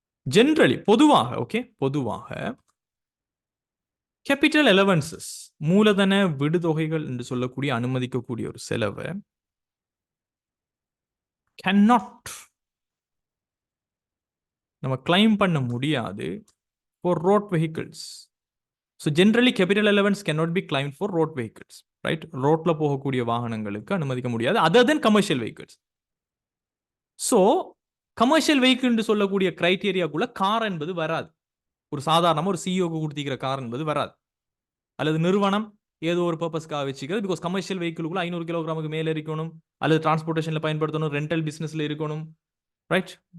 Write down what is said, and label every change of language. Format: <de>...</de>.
<ta>Generally பொதுவாக, okay, பொதுவாக capital allowances மூலதன விடுதொகைகள் என்று சொல்லக்கூடிய அனுமதிக்கக்கூடிய ஒரு செலவை cannot நம்ம கிளைம் பண்ண முடியாது</ta> <en>for road vehicles. So generally capital allowance cannot be claimed for road vehicles, right?</en> <ta>ரோட்ல போகக்கூடிய வாகனங்களுக்கு அனுமதிக்க முடியாது</ta> <en>other than commercial vehicles.</en> <ta>So commercial vehicle என்று சொல்லக்கூடிய கிரைட்டீரியாக்குள்ள கார் என்பது வராது. ஒரு சாதாரணமா ஒரு சிஇஓக்கு கொடுத்திருக்கிற கார் என்பது வராது. அல்லது நிறுவனம் ஏதோ ஒரு பர்பஸ்க்காக வச்சுக்கிறது, பிகாஸ் கமர்ஷியல் வெஹிக்கிளுக்குள்ள 500 கிலோகிராமுக்கு மேல இருக்கணும், அல்லது டிரான்ஸ்போர்ட்டேஷன்ல பயன்படுத்தணும், ரெண்டல் பிசினஸ்ல இருக்கணும், ரைட்?</ta>